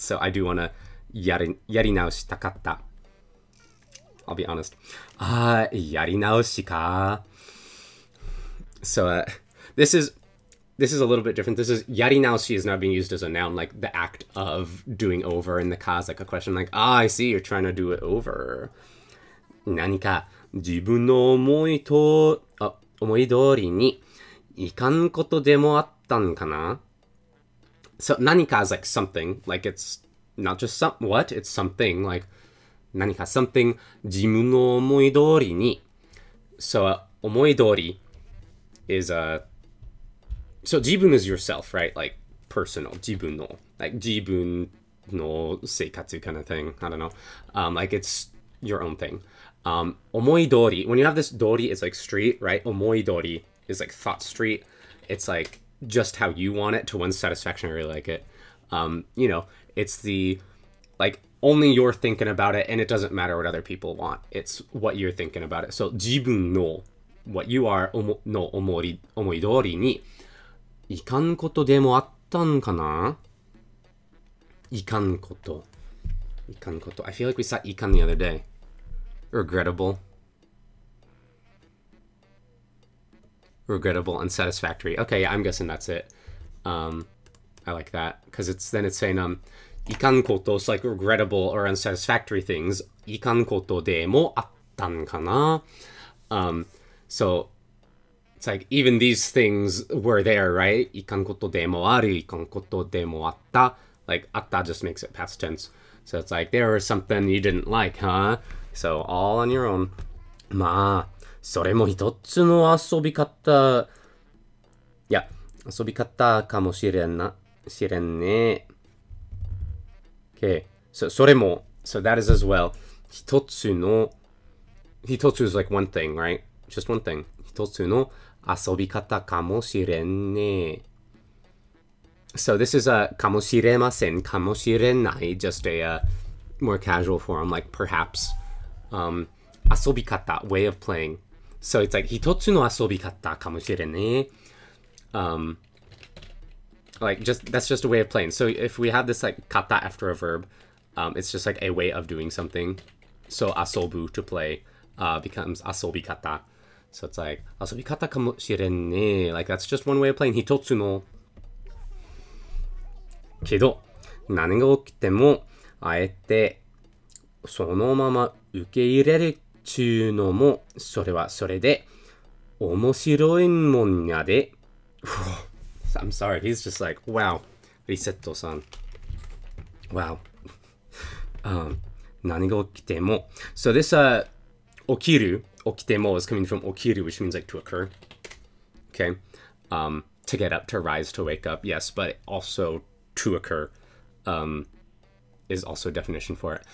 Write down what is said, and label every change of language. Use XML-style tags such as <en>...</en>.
<en>So I do want to</en> <ja>yari naoshitakatta.</ja> <en>I'll be honest.</en> <ja>Yari naoshi ka.</ja> <en>So this is a little bit different. This is yari naoshi is now being used as a noun, like the act of doing over, and the ka is like a question, like I see you're trying to do it over.</en> <ja>Nanika 自分の思い通りにいかんことでもあったんかな?</ja> <en>So 何か is like something, like it's not just what, it's something, like 何か something</en> <ja>自分の思い通りに.</ja> <en>So 思い通り is so 自分 is yourself, right? Like personal, 自分の like</en> <ja>自分の生活</ja> <en>kind of thing. I don't know. Like it's your own thing. 思い通り, when you have this 通り, it's like street, right? 思い通り is like thought street. It's like just how you want it to one's satisfaction. I really like it. You know, it's the like only you're thinking about it, and it doesn't matter what other people want. It's what you're thinking about it.</en> <ja>So 自分の</ja> <en>what you are</en> <ja>の思い通りにいかんことでもあったんかな? いかんこと</ja> <en>I feel like we saw いかん the other day. Regrettable, unsatisfactory. Okay, yeah, I'm guessing that's it. I like that because it's saying</en> <ja>いかんこと</ja> <en>is like regrettable or unsatisfactory things.</en> <ja>いかんことでもあったんかな?</ja> <en>So it's like even these things were there, right?</en> <ja>いかんことでもある、いかんことでもあった.</ja> <en>Like あった just makes it past tense. So it's like there was something you didn't like, huh? So all on your own.</en> <ja>まあ、それも一つの遊び方。いや、遊び方かもしれんね。</ja> <en>Okay, so</en> <ja>それも、</ja> <en>so that is as well.</en> <ja>一つの、</ja> <en>一つ is like one thing, right? Just one thing.</en> <ja>一つの遊び方かもしれんね。</ja> <en>So this is a</en> <ja>かもしれません、かもしれない,</ja> <en>just a more casual form, like perhaps. 遊び方, way of playing. So it's like</en> <ja>一つの遊び方かもしれんね.</ja> <en>Like that's just a way of playing. So if we have this like kata after a verb, it's just like a way of doing something. So asobu, to play, becomes asobikata. So it's like</en> <ja>遊び方かもしれんね.</ja> <en>Like that's just one way of playing.</en> <ja>一つのけど何が起きてもあえてそのまま受け入れるっちゅうのもそれはそれで面白いもんやで.</ja> <en>I'm sorry, he's just like, wow, Resetto-san. Wow.</en> <ja>何が起きても.</ja> <en>So this 起きる, 起きても is coming from 起きる, which means like to occur. Okay. To get up, to rise, to wake up, yes, but also to occur is also a definition for it.</en>